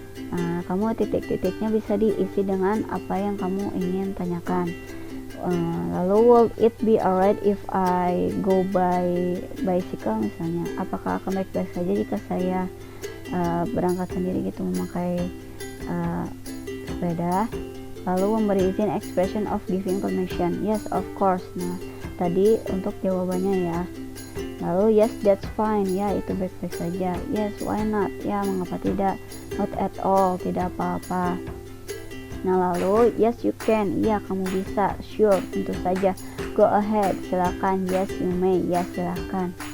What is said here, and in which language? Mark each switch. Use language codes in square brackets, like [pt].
[id] Nah, kamu titik-titiknya bisa diisi dengan apa yang kamu ingin tanyakan. [en] Lalu, will it be alright if I go by bicycle misalnya? [id] Apakah akan baik-baik saja jika saya berangkat sendiri gitu, memakai sepeda? Lalu memberi izin, [en] expression of giving permission. Yes, of course. [id] Nah, tadi untuk jawabannya ya. Lalu [en] yes, that's fine. [id] Ya, itu baik-baik saja. [en] Yes, why not? [id] Ya, mengapa tidak? [en] Not at all. [id] Tidak apa-apa. Nah, lalu [en] yes, you can. [id] Ya, kamu bisa. Sure, tentu saja. [en] Go ahead. [id] Silakan. [en] Yes, you may. [id] Ya, silakan.